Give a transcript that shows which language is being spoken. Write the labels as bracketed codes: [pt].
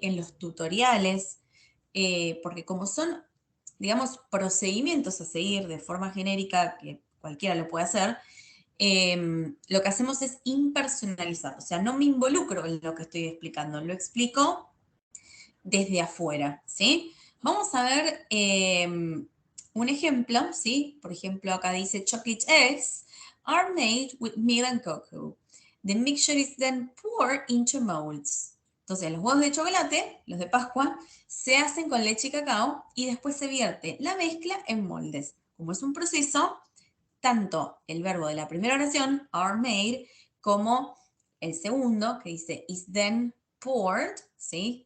[es] En los tutoriales, porque como son, digamos, procedimientos a seguir de forma genérica, que cualquiera lo puede hacer, lo que hacemos es impersonalizar, o sea, no me involucro en lo que estoy explicando, lo explico desde afuera, ¿sí? Vamos a ver un ejemplo, ¿sí? Por ejemplo, acá dice [en] chocolate eggs are made with milk and cocoa. The mixture is then poured into molds. [es] Entonces, los huevos de chocolate, los de Pascua, se hacen con leche y cacao y después se vierte la mezcla en moldes. Como es un proceso, tanto el verbo de la primera oración, [en] are made, [es] como el segundo, que dice [en] is then poured, [es] ¿sí?